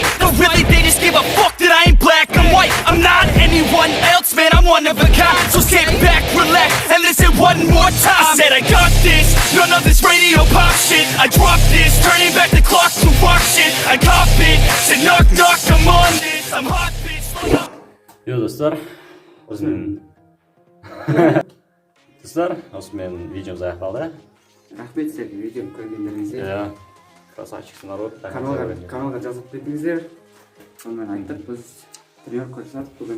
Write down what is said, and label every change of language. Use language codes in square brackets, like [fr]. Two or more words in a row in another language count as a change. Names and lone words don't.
[en] No really, they just give a fuck that I ain't black, I'm white. I'm not anyone else, man, I'm one of a kind. So sit back, relax, and listen one more time. I said I got this, none of this radio pop shit. I dropped this, turning back the clock to rock shit. I cop it, said knock knock, I'm on this. I'm hot bitch, like a... [kk] Yo достар, осымен видеомыз аяқталды. Рахмет сізге видеоны көргендеріңізге. Красавчиксыңдар ғой. Каналға жазып кетіңіздер. Сонымен айттық, біз тренировка жасадық бүгін.